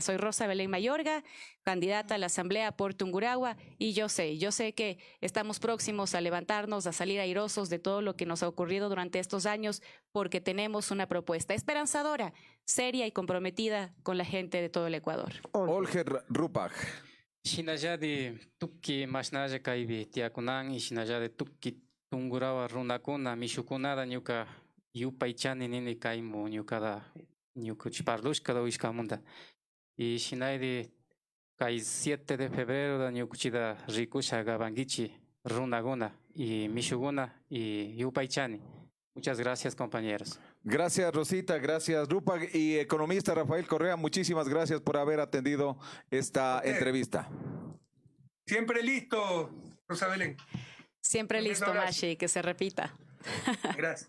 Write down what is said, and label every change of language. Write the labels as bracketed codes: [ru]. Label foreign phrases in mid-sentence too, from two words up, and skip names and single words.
[es] Soy Rosa Belén Mayorga, candidata a la Asamblea por Tungurahua, y yo sé que estamos próximos a levantarnos, a salir airosos de todo lo que nos ha ocurrido durante estos años, porque tenemos una propuesta esperanzadora, seria y comprometida con la gente de todo el Ecuador. Olger Rupa. [qu] Shinalladi tukki mashnalla kaybi tiakunan y shinalladi tukki Tungurahua runakuna mishukunada ñuka yupaychani nini kaymu ñukada ñukuchiparlushkada wishkamunda y shinaydi kay [es] 7 de febrero [qu] da ñukuchida rikusha gabangichi runaguna y mishuguna y yupaychani. [es] Muchas gracias, compañeros. Gracias, Rosita, gracias, Rupa. Y economista Rafael Correa, muchísimas gracias por haber atendido esta entrevista. Siempre listo, Rosa Belén. Siempre listo, Mashi, que se repita. Gracias.